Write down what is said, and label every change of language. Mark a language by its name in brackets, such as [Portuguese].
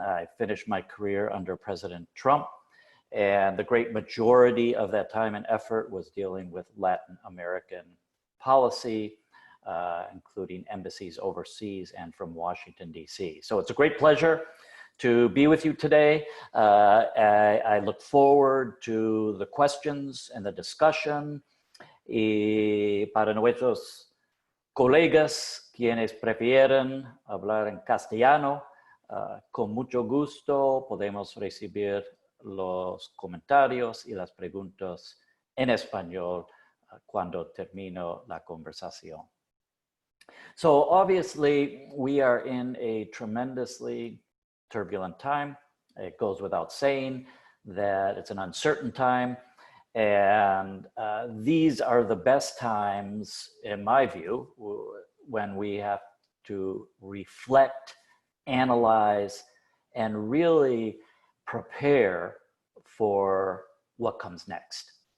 [English] I finished my career under President Trump. And the great majority of that time and effort was dealing with Latin American policy, including embassies overseas and from Washington, D.C. So it's a great pleasure to be with you today. I look forward to the questions and the discussion. [Spanish] Y para nuestros colegas quienes prefieren hablar en castellano, con mucho gusto podemos recibir los comentarios y las preguntas en español cuando termino la conversación. [English] So obviously we are in a tremendously turbulent time. It goes without saying that it's an uncertain time, and these are the best times, in my view, when we have to reflect, analyze, and really prepare for what comes next.